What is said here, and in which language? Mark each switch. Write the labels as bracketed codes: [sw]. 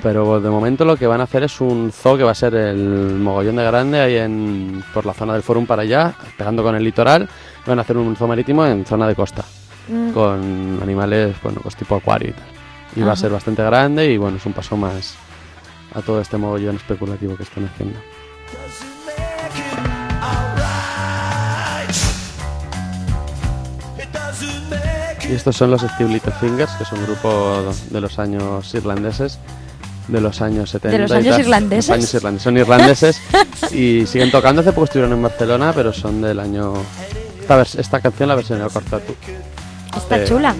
[es] Pero de momento lo que van a hacer es un zoo que va a ser el mogollón de grande ahí por la zona del Fórum para allá, pegando con el litoral. Van a hacer un zoo marítimo en zona de costa, con animales, bueno, pues tipo acuario y tal. Y va a ser bastante grande y, bueno, es un paso más a todo este mogollón especulativo que están haciendo. [en] It doesn't make it all right. It doesn't make it... [es] Y estos son los Steel Little Fingers, que es un grupo de los años irlandeses, de los años 70. ¿De los años irlandeses? Los años irlandeses. Son irlandeses y siguen tocando. Hace poco estuvieron en Barcelona, pero son del año... Esta canción la versión de Cortatu. Está chula.